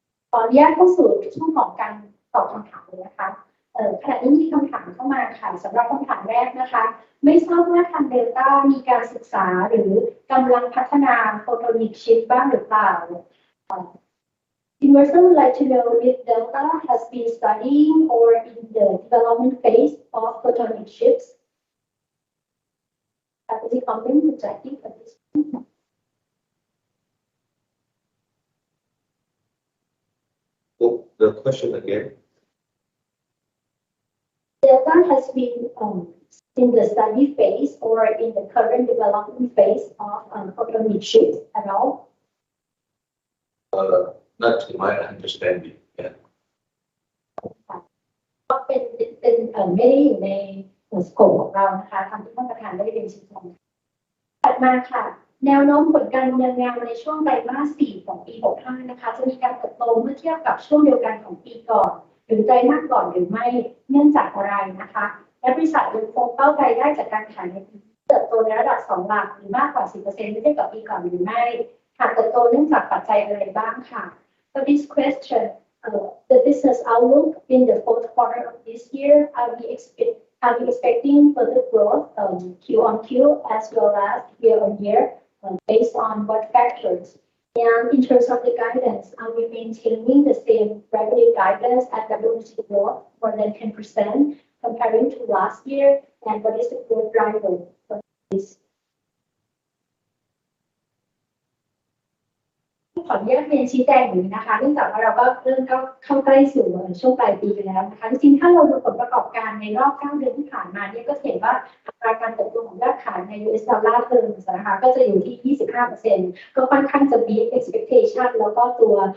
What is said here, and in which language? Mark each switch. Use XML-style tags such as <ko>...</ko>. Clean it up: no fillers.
<th>ขออนุญาตเข้าสู่ช่วงของการตอบคำถามเลยนะคะขณะนี้มีคำถามเข้ามาค่ะสำหรับคำถามแรกนะคะไม่ทราบว่าทางเดลต้ามีการศึกษาหรือกำลังพัฒนาโฟโตนิกชิปบ้างหรือเปล่า</th> <en>Investor would like to know if Delta has been studying or in the development phase of photonic chips. Is it comment to Jackie for this? The question again. Delta has been in the study phase or in the current development phase of photonic chips at all? Not to my understanding. Yeah.</en> <th>ก็เป็นไม่ได้อยู่ในสโคปของเรานะคะทำที่ท่านประธานได้เรียนชี้แจงถัดมาค่ะแนวโน้มผลการดำเนินงานในช่วงไตรมาส 4 ของปี 65 นะคะจะมีการเติบโตเมื่อเทียบกับช่วงเดียวกันของปีก่อนหรือไตรมาสก่อนหรือไม่ เนื่องจากอะไรนะคะและบริษัทยังคงเป้ารายได้จากการขายในปีเติบโตในระดับ2 หลักหรือมากกว่า 10% เมื่อเทียบกับปีก่อนหรือไม่หากเติบโตเนื่องจากปัจจัยอะไรบ้างค่ะ</th> <en>For this question, the business outlook in the fourth quarter of this year, we Are we expecting further growth Q on Q as well as year on year based on what factors? And in terms of the guidance, are we maintaining the same revenue guidance at double-digit growth more than 10% comparing to last year? And what is the growth driver for this?</en> <th>ขออนุญาตเรียนชี้แจงอย่างนี้นะคะเนื่องจากว่าเราก็เริ่มเข้าใกล้สู่ช่วงปลายปีไปแล้วนะคะจริงๆถ้าเราดูผลประกอบการในรอบ9 เดือนที่ผ่านมาเนี่ยก็เห็นว่าอัตราการเติบโตของยอดขายใน US ดอลลาร์เทอมนะคะก็จะอยู่ที่ 25% ก็ค่อนข้างจะ beat expectation แล้วก็ตัว</th>